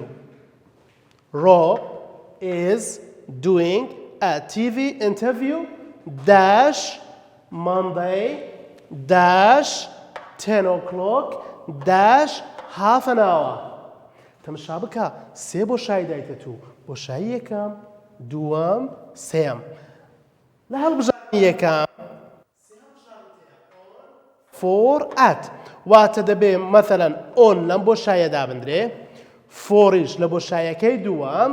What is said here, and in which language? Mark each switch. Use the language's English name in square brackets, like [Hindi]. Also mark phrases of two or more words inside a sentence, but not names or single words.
[English] Rob is doing a TV interview dash Monday dash 10 o'clock dash half an hour. [Central Kurdish] تەماشا بکە سێ بۆشایی دایتە تو بۆشایی یەکەم دووەم سێم لە هەڵبژاردننی یەکەم [English] for at [Central Kurdish] واتە دەبێ مەثەلەن ئۆن لەم بۆشایە دابدرێ فۆریش لە بۆشایەکەی دووەم